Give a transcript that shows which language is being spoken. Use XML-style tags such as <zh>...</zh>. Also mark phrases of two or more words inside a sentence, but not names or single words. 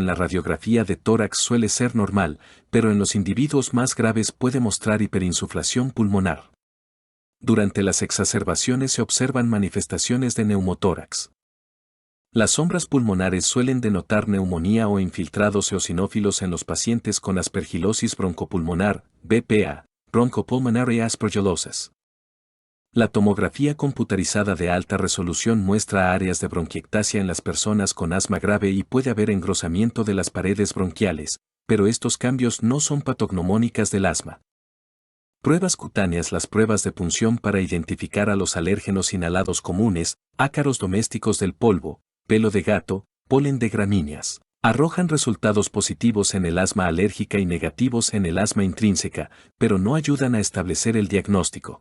<es>La radiografía de tórax suele ser normal, pero en los individuos más graves puede mostrar hiperinsuflación pulmonar. Durante las exacerbaciones se observan manifestaciones de neumotórax. Las sombras pulmonares suelen denotar neumonía o infiltrados eosinófilos en los pacientes con aspergilosis broncopulmonar, BPA,</es> <en>bronchopulmonary aspergillosis.</en> <es>La tomografía computarizada de alta resolución muestra áreas de bronquiectasia en las personas con asma grave y puede haber engrosamiento de las paredes bronquiales, pero estos cambios no son patognomónicas del asma. Pruebas cutáneas. Las pruebas de punción para identificar a los alérgenos inhalados comunes, ácaros domésticos del polvo, pelo de gato, polen de gramíneas, arrojan resultados positivos en el asma alérgica y negativos en el asma intrínseca, pero no ayudan a establecer el diagnóstico.</es>